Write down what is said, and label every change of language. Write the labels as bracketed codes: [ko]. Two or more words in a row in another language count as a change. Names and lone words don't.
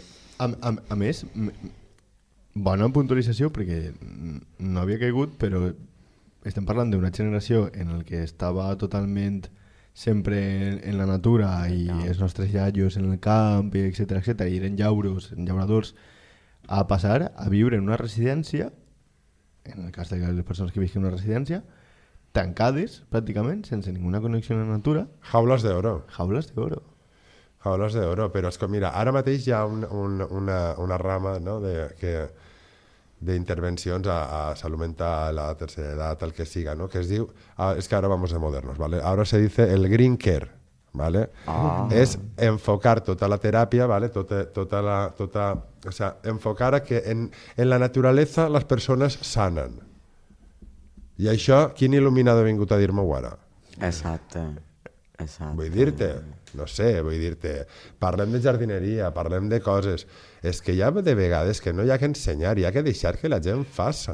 [ca] A més, bona puntualització, perquè no havia caigut, però estem parlant d'una generació en la que estava totalment sempre en la natura i els nostres iaios en el camp, etc, i eren llauradors, a passar a viure en una residència, en el cas de les persones que visquen en una residència, tancades, pràcticament, sense ninguna connexió amb la natura. Jaules d'oro. Jaules d'oro. Jaules d'oro, però és que mira, ara mateix hi ha una rama, no, d'intervencions a salut mental, a la tercera edat, el que siga, ¿no? Que es diu, [es] es que ahora vamos de modernos, ¿vale? Ahora se dice el [en] green care, [es] ¿vale? Es enfocar [ca] tota la teràpia, [es] ¿vale? O sea, enfocar a que en la naturaleza [ca] les persones sanen. I això, quin il·luminador ha vingut a dir-m'ho ara? Exacte. Vull dir-te, no sé, parlem de jardineria, parlem de coses, és que hi ha de vegades que no hi ha que ensenyar, hi ha que deixar que la gent faça.